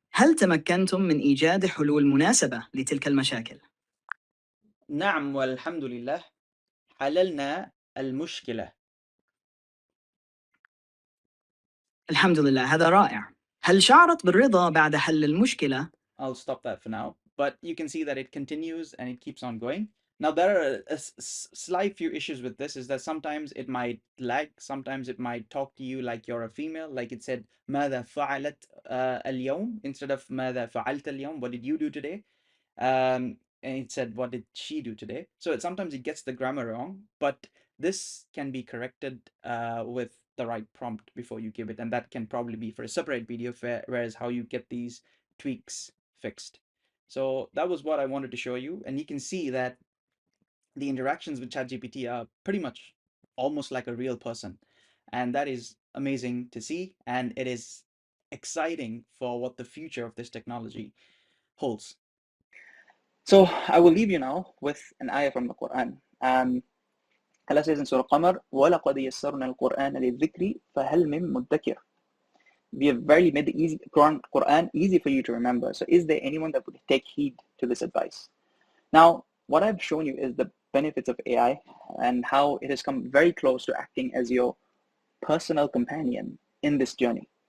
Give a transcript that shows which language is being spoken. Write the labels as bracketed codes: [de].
[ar] هل تمكنتم من إيجاد حلول مناسبة لتلك المشاكل؟ نعم والحمد لله، حللنا المشكلة. الحمد لله. هذا رائع. هل شعرت بالرضا بعد حل المشكلة؟ [en] I'll stop that for now, but you can see that it continues and it keeps on going. Now, there are slight few issues with this, is that sometimes it might lag, sometimes it might talk to you like you're a female, like it said [ar] ماذا فعلت اليوم [en] instead of ماذا فعلت اليوم, what did you do today? And it said what did she do today? So sometimes it gets the grammar wrong, but this can be corrected with the right prompt before you give it, and that can probably be for a separate video, whereas how you get these tweaks fixed. So that was what I wanted to show you, and you can see that the interactions with ChatGPT are pretty much almost like a real person, and that is amazing to see, and it is exciting for what the future of this technology holds. So I will leave you now with an ayah from the Quran. Allah says in Surah Qamar, [ar] وَلَقَدْ يَسَّرْنَا الْقُرْآنَ لِلذِّكْرِ فَهَلْ مِن مُدَّكِرٍ. [en] We have verily made the Quran easy for you to remember. So is there anyone that would take heed to this advice? Now, what I've shown you is the benefits of AI and how it has come very close to acting as your personal companion in this journey.